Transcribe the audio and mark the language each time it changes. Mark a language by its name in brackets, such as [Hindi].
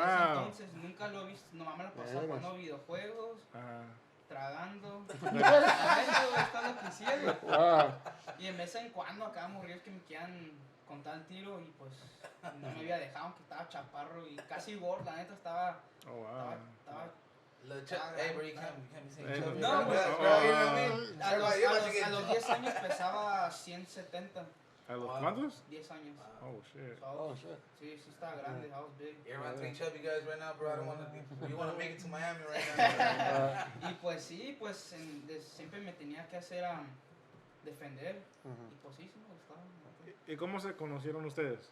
[Spanish] ese entonces, nunca lo he visto. Nomás me lo pasaba jugando videojuegos, tragando. Estando quisiera. Wow. Y en vez en cuando acá morrillos que me quieran contar el tiro y pues no me había dejado, que estaba chaparro y casi gordo, la neta estaba... [English] Oh, wow. [Spanish] estaba [English] Hey, bro, you can't be saying Hey, chubby. [Spanish] no, [English] bro. [Spanish] pues, [English] You know what I mean? [Spanish] a los 10 años pesaba 170. ¿A los cuántos? 10 años. [English] Oh, shit. Oh, shit. [Spanish] Sí, estaba grande, [English] I was big. You're around three chubby guys right now, bro. I don't want to be. You want to make it to Miami right now? [Spanish] Y pues sí, pues siempre me tenía que hacer defender. Y pues sí, sí me gustaba. ¿Y cómo se conocieron ustedes?